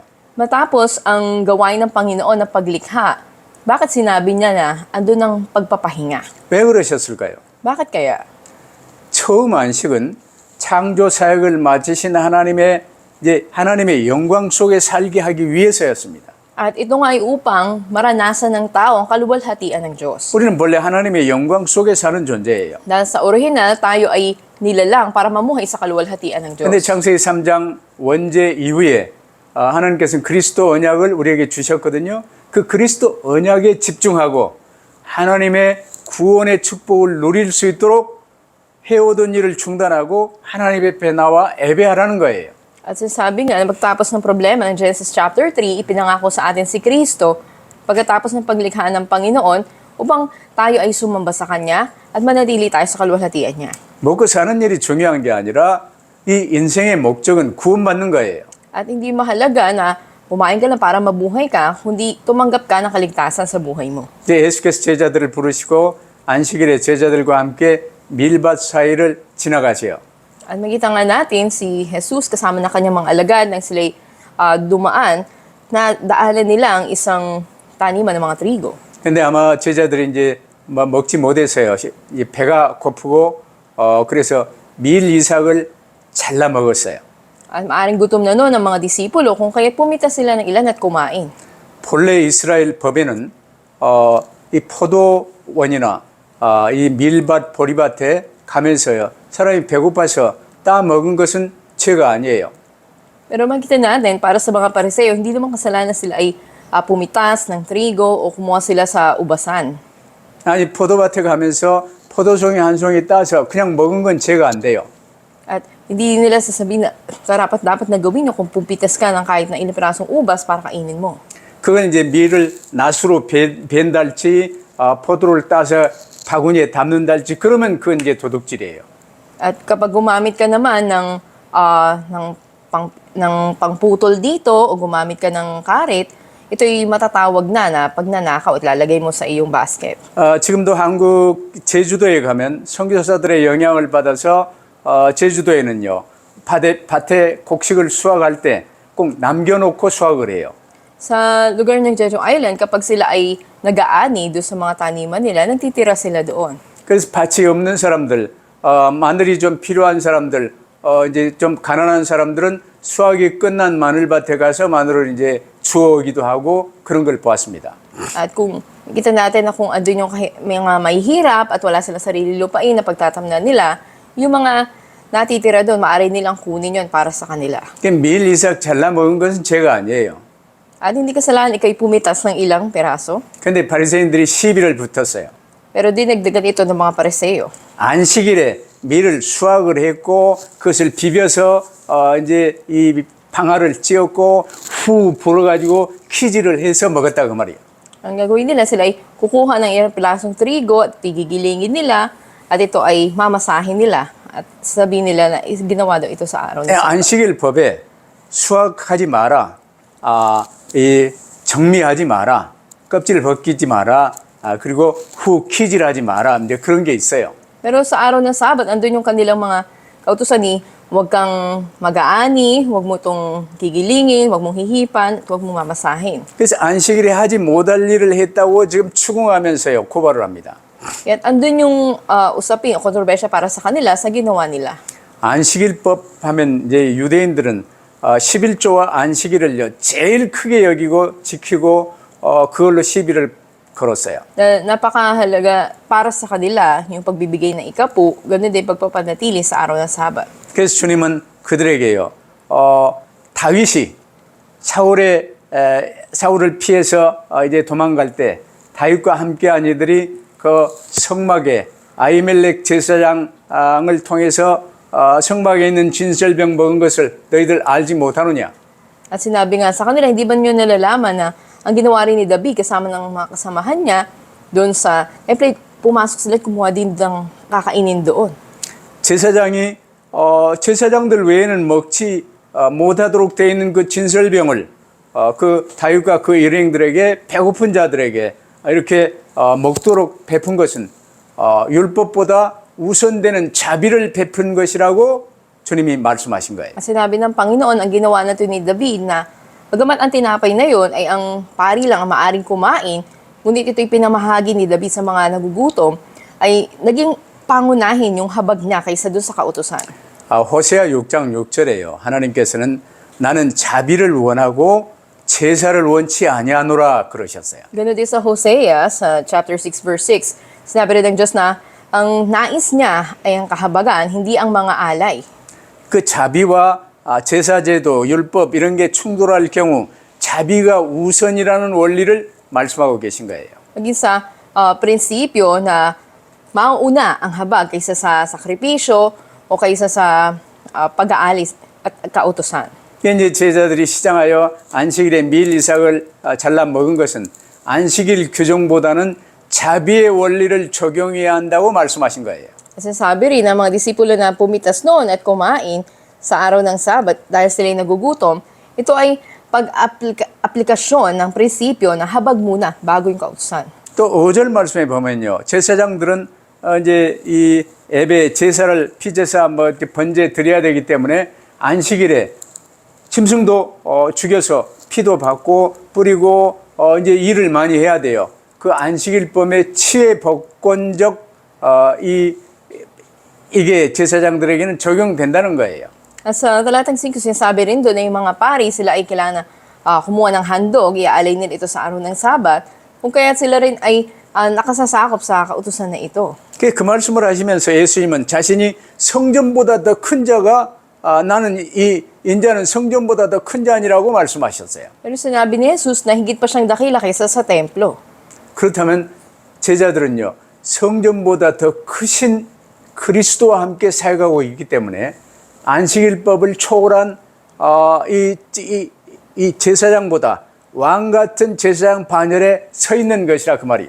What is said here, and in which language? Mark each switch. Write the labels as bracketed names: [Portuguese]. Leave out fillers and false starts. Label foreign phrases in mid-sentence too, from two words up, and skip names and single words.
[Filipino] Matapos ang gawain ng Panginoon na paglikha, bakit sinabi niya na andun ang pagpapahinga? [Korean] 왜 그러셨을까요? [Filipino] Bakit kaya? [Korean] 처음 안식은 창조 사역을 마치신 하나님의 영광 속에 살게 하기 위해서였습니다. [Filipino] At ito nga ay upang maranasan ng tao ang kaluwalhatian ng Diyos. [Korean] 우리는 본래 하나님의 영광 속에 사는 존재예요. [Filipino] Dahil sa orihinal, tayo ay nilalang para mamuhay sa kaluwalhatian ng Diyos. [Korean] 그런데 창세기 3장 원죄 이후에 하나님께서는 그리스도 언약을 우리에게 주셨거든요. 그 그리스도 언약에 집중하고 하나님의 구원의 축복을 누릴 수 있도록 해오던 일을 중단하고 하나님 앞에 나와 예배하라는 거예요. [Filipino] At sinasabi nga na magtapos ng problema ng Genesis chapter 3, ipinangako sa atin si Kristo pagkatapos ng paglikha ng Panginoon upang tayo ay sumamba sa Kanya at manatili tayo sa kaluwalhatian niya. [Korean] 먹고 사는 일이 중요한 게 아니라 이 인생의 목적은 구원받는 거예요. [Filipino] At hindi mahalaga na kumain ka lang para mabuhay ka, kundi tumanggap ka ng kaligtasan sa buhay mo. [Korean] 이제 예수께서 제자들을 부르시고 안식일에 제자들과 함께 밀밭 사이를 지나가세요. [Filipino] At makita nga natin si Jesus kasama na kanyang mga alagad nang sila'y dumaan na daanan nila ang isang taniman ng mga trigo. [Korean] 근데 아마 제자들이 이제 먹지 못해서요. 이 배가 고프고 그래서 밀 이삭을 잘라 먹었어요. [Filipino] At maaring gutom na noon ang mga disipulo kung kaya pumita sila ng ilan at kumain. [Korean] 본래 이스라엘 법에는 이 포도원이나 이 밀밭 보리밭에 가면서요. 사람이 배고파서 따 먹은 것은 죄가 아니에요. [Filipino] Pero makita natin, para sa mga pariseo, hindi naman kasalanan sila ay pumitas ng trigo o kumuha sila sa ubasan. [Korean] 아니 포도밭에 가면서 포도송이 한 송이 따서 그냥 먹은 건 죄가 안 돼요. [Filipino] At hindi nila sasabihin na dapat na gawin nyo kung pumitas ka ng kahit na ilang pirasong ubas para kainin mo. [Korean] 그건 이제 밀을 낫으로 벤달지 포도를 따서 바구니에 담는달지 그러면 그건 이제 도둑질이에요. [Filipino] At kapag gumamit ka naman ng pangputol dito o gumamit ka ng karet, ito'y matatawag na pagnanakaw at lalagay mo sa iyong basket. [Korean] 지금도 한국 제주도에 가면 선교사들의 영향을 받아서 제주도에는요 밭에 곡식을 수확할 때 꼭 남겨놓고 수확을 해요. [Filipino] Sa lugar ng Jeju Island, kapag sila ay nag-aani doon sa mga taniman nila, nagtitira sila doon. [Korean] 그래서 밭이 없는 사람들, 마늘이 좀 필요한 사람들, 이제 좀 가난한 사람들은 수확이 끝난 마늘밭에 가서 마늘을 이제 주워오기도 하고 그런 걸 보았습니다. [Filipino] At kung kita natin na kung andun yung mga mahihirap at wala silang sarili lupain na pagtatamnan nila, yung mga natitira doon, maaari nilang kunin yon para sa kanila. [Korean] 밀 이삭 잘라 먹은 것은 죄가 아니에요. [Filipino] At hindi kasalanan ikay pumitas ng ilang peraso, [Korean] 근데 바리새인들이 시비를 붙었어요. [Filipino] pero dinagdagan ito ng mga pareseyo. [Korean] 안식일에 밀을 수확을 했고 그것을 비벼서 이제 이 방아를 찧었고 후 불어가지고 키질을 해서 먹었다 그 말이에요. [Filipino] Ang gagawin nila, sila ay kukuha ng ilang pilasong trigo at tigigilingin nila at ito ay mamasahin nila at sabihin nila na ginawa daw ito sa araw ng Sabat. [Korean] 안식일 법에 수확하지 마라, 정리하지 마라, 껍질 벗기지 마라, 그리고 후 키질하지 마라. 이제 그런 게 있어요. [Filipino] Pero sa araw ng Sabat, andun yung kanilang mga kautusan ni huwag kang mag-aani, huwag mo itong gigilingin, huwag mong hihipan, at huwag mong mamasahin. [Korean] 그래서 안식일에 하지 못할 일을 했다고 지금 추궁하면서요 고발을 합니다. [Filipino] At andun yung usapin o kontrobersya para sa kanila sa ginawa nila. [Korean] 안식일법 하면 이제 유대인들은 11조와 안식일을요 제일 크게 여기고 지키고 그걸로 시비를 걸었어요. [Filipino] Na napakahalaga para sa kanila yung pagbibigay ng ikapu, ganun din pagpapanatili sa araw ng Sabat. [Korean] 그래서 주님은 그들에게요 다윗이 사울을 피해서 이제 도망갈 때 다윗과 함께한 이들이 그 성막에 아히멜렉 제사장을 통해서 성막에 있는 진설병 먹은 것을 너희들 알지 못하느냐? [Filipino] At sinabi nga sa kanila, hindi ba nyo nalalaman na ang ginawa rin ni David kasama ng mga kasamahan niya doon sa, pumasok sila at kumuha din ng kakainin doon. [Korean] 제사장들 외에는 먹지 못하도록 되어 있는 그 진설병을 그 다윗과 그 일행들에게 배고픈 자들에게 이렇게 먹도록 베푼 것은 율법보다 우선되는 자비를 베푼 것이라고 주님이 말씀하신 거예요. [Filipino] At sinabi ng Panginoon, ang ginawa natin ni David na bagamat ang tinapay na yon ay ang pari lang ang maaring kumain, ngunit ito'y pinamahagi ni David sa mga nagugutom, ay naging pangunahin yung habag niya kaysa doon sa kautusan. [Korean] 호세아 6장 6절에요. 하나님께서는 나는 자비를 원하고 제사를 원치 아니하노라 그러셨어요. [Filipino] Ganun din sa Hosea, sa chapter 6, verse 6. Sinabi rin ng Diyos na ang nais niya ay ang kahabagan, hindi ang mga alay. [Korean] 그 자비와 제사제도, 율법 이런 게 충돌할 경우 자비가 우선이라는 원리를 말씀하고 계신 거예요. [Filipino] Naging sa prinsipyo na mauuna ang habag kaysa sa sakripisyo o kaysa sa pag-aalis at kautusan. [Korean] 이제 제자들이 시장하여 안식일에 밀 이삭을 잘라 먹은 것은 안식일 규정보다는 자비의 원리를 적용해야 한다고 말씀하신 거예요. [Filipino] Kasi sabi rin ng mga disipulo na pumitas noon at kumain sa araw ng Sabat dahil sila'y nagugutom, ito ay pag-aplikasyon ng prinsipyo na habag muna bago yung kautusan. [Korean] 또 5절 말씀에 보면요. 제사장들은 이제 이 예배 제사를 피제사 뭐 이렇게 번제 드려야 되기 때문에 안식일에 짐승도 죽여서 피도 받고 뿌리고 이제 일을 많이 해야 돼요. 그 안식일법의 치외 법권적 이게 제사장들에게는 적용된다는 거예요. [Filipino] At sa talatang 5, sinasabi rin doon na yung mga pari, sila ay kailangan kumuha ng handog, iaalay nila ito sa araw ng Sabat, kung kaya sila rin ay nakasasakop sa kautusan na ito. [Korean] 그 말씀을 하시면서 예수님은 자신이 성전보다 더 큰 자가 나는 이 인자는 성전보다 더 큰 자니라고 말씀하셨어요. [Filipino] Pero sinabi ni Jesus na higit pa siyang dakila kaysa sa templo. [Korean] 그렇다면 제자들은요 성전보다 더 크신 그리스도와 함께 살아가고 있기 때문에 안식일법을 초월한 이 제사장보다 왕 같은 제사장 반열에 서 있는 것이라 그 말이에요.